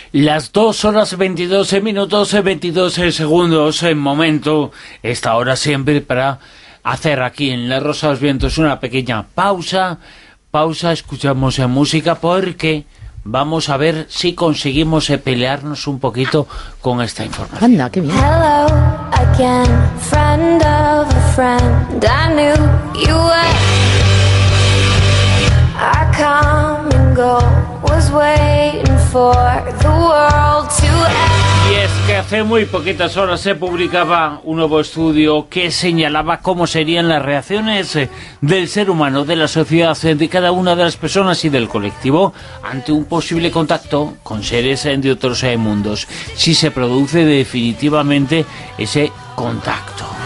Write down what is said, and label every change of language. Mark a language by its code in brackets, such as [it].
[es] Las 2:22:22 en momento, esta hora siempre, para hacer aquí en La Rosa de los Vientos una pequeña pausa. Pausa, escuchamos música, porque vamos a ver si conseguimos pelearnos un poquito con esta información. Anda, qué bien. [en] Hello again, friend of a friend, I knew you were. I come and go, was waiting for the world to end. [es] Y es que hace muy poquitas horas se publicaba un nuevo estudio que señalaba cómo serían las reacciones del ser humano, de la sociedad, de cada una de las personas y del colectivo ante un posible contacto con seres de otros mundos, si se produce definitivamente ese contacto.